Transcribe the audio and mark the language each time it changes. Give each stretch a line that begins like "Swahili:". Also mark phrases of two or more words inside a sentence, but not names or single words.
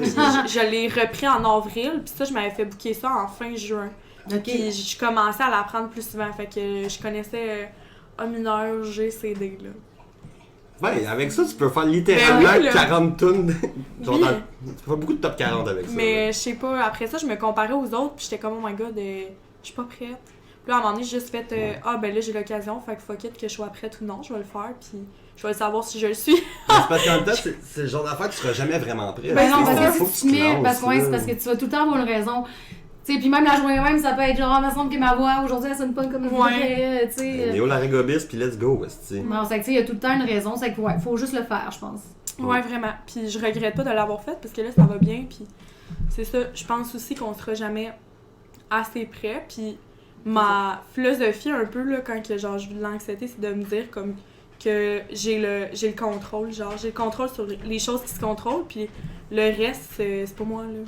French: Je l'ai repris en avril, puis ça, je m'avais fait booker ça en fin juin. Puis je commençais à l'apprendre plus souvent, fait que je connaissais A mineur, G, C, D, là. Ouais, avec ça, tu peux faire littéralement 40 tunes. Genre, tu peux faire beaucoup de top 40 avec ça. Mais je sais pas, après ça, je me comparais aux autres, puis j'étais comme,
English: oh my god,
French: je suis pas prête. Puis là, à un moment donné, j'ai juste fait, ben là, j'ai l'occasion, fait que
English: fuck it,
French: que je sois prête ou non, je vais le faire, puis je vais le savoir si je le suis. C'est parce qu'en même temps, c'est le genre d'affaire que tu seras jamais vraiment prêt. Ben non, parce que si tu mets, parce que tu vas tout le temps avoir une raison. Tu sais, puis même la journée même, ça peut être genre, il me semble que ma voix aujourd'hui, elle sonne pas comme je voudrais, tu sais. Néo Larégobis, puis
English: let's go,
French: tu non, c'est que tu sais, il y a tout le temps une raison, c'est que faut juste le faire, je pense. Ouais, vraiment. Puis je regrette pas de l'avoir fait, parce que là, ça va bien, puis c'est ça. Je pense aussi qu'on sera jamais assez prêt, puis ma philosophie un peu, là, quand que, genre, je vis de l'anxiété, c'est de me dire comme que j'ai le contrôle, genre, j'ai le contrôle sur les choses qui se contrôlent, puis le reste, c'est pas moi, là.